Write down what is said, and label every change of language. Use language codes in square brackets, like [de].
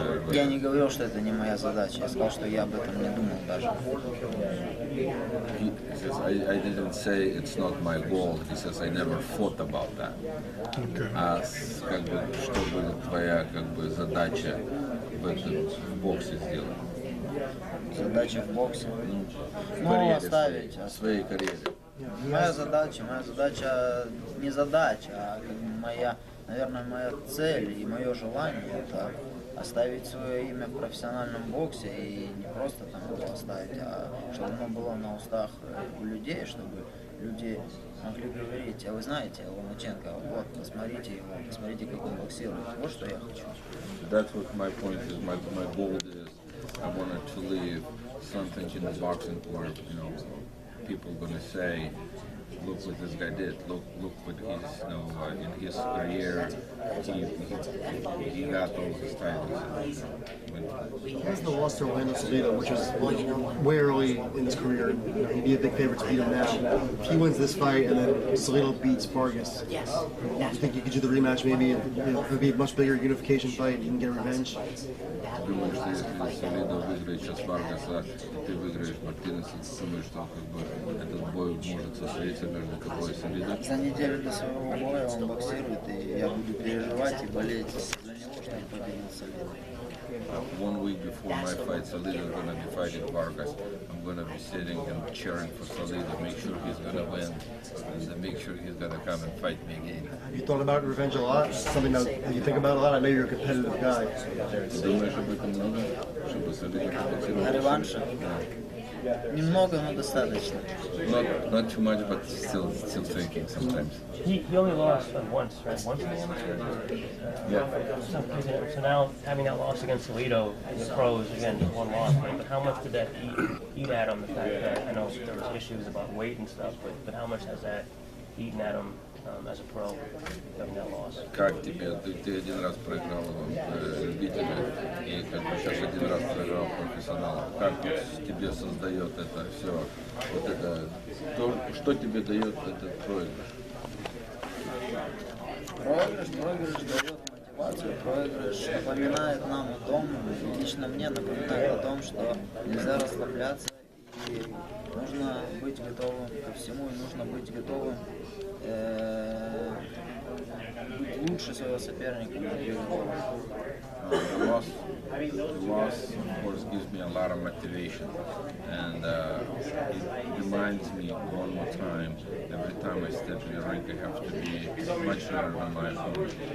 [ru] Я не говорил, что это не моя задача. Я сказал, что я об этом не думал даже. [en] He says, I didn't say it's not my goal. He says, I never thought about that. [ru] А как бы, что будет твоя как бы задача в боксе сделать? Задача в боксе? Оставить. В своей карьере. Моя задача не задача, а наверное, моя цель и мое желание — это оставить свое имя в профессиональном боксе и не просто там его оставить, а чтобы оно было на устах у людей, чтобы люди могли говорить: а вы знаете Ломаченко, вот, посмотрите его, посмотрите, как он боксирует. Вот что я хочу. [en] That's what my point is. My goal is I wanted to leave something in the boxing where people are going to say look what this guy did. Look what he's, you know, in his career, he got all his titles. He hasn't lost to Orlando Salido, which was way early in his career. He'd be a big favorite to beat him now. If he wins this fight and then Salido beats Vargas, do you think you could do the rematch maybe? It would be a much bigger unification fight. You can get revenge. [ru] Думаю, что если Солидо выиграет сейчас Варгаса, и ты выиграешь Мартинеса, думаю, что как бы этот бой может состояться между тобой и Солидо. За неделю до своего боя он боксирует, и я буду переживать и болеть за него, что он победил Солидо. [en] 1 week before my fight, Salido is going to be fighting Vargas. I'm going to be sitting and cheering for Salido, make sure he's going to win, and make sure he's going to come and fight me again. Have you thought about revenge a lot? Something that you think about a lot? I know you're a competitive guy. [ru] Думаешь об этом много, чтобы Солидо побоксировал? Реванша? Немного, но достаточно. [en] Not too much, but still thinking sometimes. He only lost once, right? Once in the amateur? Yeah. So now, having that loss against Salido in the pros, again, just one loss, but how much did that eat at him, the fact that, I know there was issues about weight and stuff, but how much has that eaten at him as a pro, having that loss? [ru] Как тебе? Ты один раз проиграл любителя, и как бы сейчас один раз проиграл профессионала. Как вот тебе создает это все, вот это, что тебе дает этот проигрыш? Проигрыш дает мотивацию, проигрыш напоминает нам о том, лично мне напоминает о том, что нельзя расслабляться и нужно быть готовым ко всему, и нужно быть готовым быть лучше своего соперника на переговорах. [en] The loss, of course, gives me a lot of motivation, and it reminds me one more time, every time I step in the ring, I have to be much better than my opponent.